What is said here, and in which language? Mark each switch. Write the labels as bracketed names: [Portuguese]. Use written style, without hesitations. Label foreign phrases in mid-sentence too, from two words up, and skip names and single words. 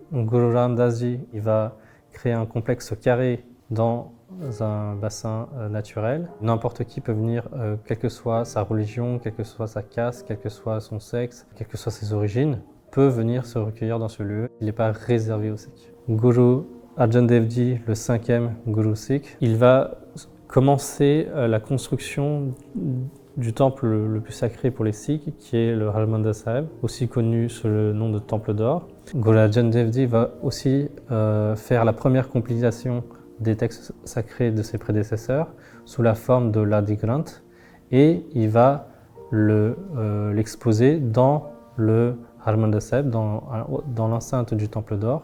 [French] Guru Ram Das Ji, il va créer un complexe carré dans un bassin naturel. N'importe qui peut venir, quelle que soit sa religion, quelle que soit sa caste, quel que soit son sexe, quelles que soient ses origines, peut venir se recueillir dans ce lieu. Il n'est pas réservé aux Sikhs. Guru Arjan Dev Ji, le cinquième guru sikh, il va commencer la construction du temple le plus sacré pour les Sikhs, qui est le Harmandir Sahib, aussi connu sous le nom de Temple d'Or. Guru Arjan Dev Ji va aussi faire la première compilation des textes sacrés de ses prédécesseurs sous la forme de l'Adi Granth, et il va l'exposer dans le Harmandir Sahib, dans l'enceinte du Temple d'Or.